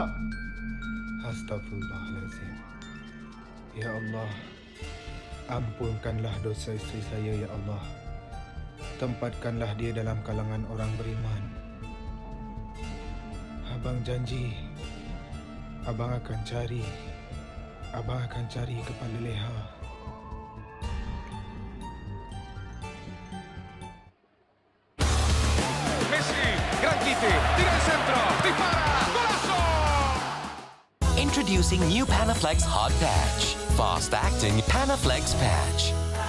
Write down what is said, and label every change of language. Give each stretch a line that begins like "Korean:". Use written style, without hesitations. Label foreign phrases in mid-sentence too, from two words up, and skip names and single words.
Malay: Astaghfirullahalazim. Ya Allah, ampunkanlah dosa isteri saya, ya Allah. Tempatkanlah dia dalam kalangan orang beriman. Abang janji, abang akan cari kepala Leha.
Spanish: Messi, gran quite, tira el centro, dispara, golazo!
English: Introducing new Panaflex Hot Patch. Fast-acting Panaflex Patch.